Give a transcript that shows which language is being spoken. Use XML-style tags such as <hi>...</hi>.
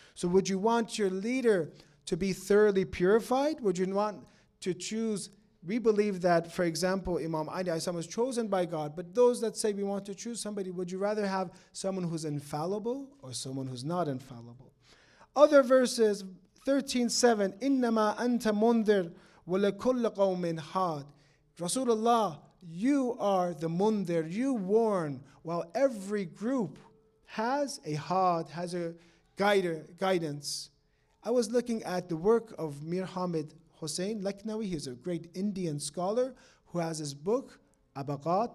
<en>So would you want your leader to be thoroughly purified? Would you want to choose? We believe that, for example, Imam Ali AS was chosen by God, but those that say we want to choose somebody, would you rather have someone who's infallible or someone who's not infallible? Other verses, 13:7,</en> <ar>إِنَّمَا أَنْتَ مُنذِرٌ وَلَكُلِّ قَوْمٍ حَادٍ.</ar> <en>Rasulullah, you are the mundir, you warn, while every group has a had, has a guidance. I was looking at the work of Mir Hamid Hussain Laknawi. He's a great Indian scholar who has his book, Abaqat.</en>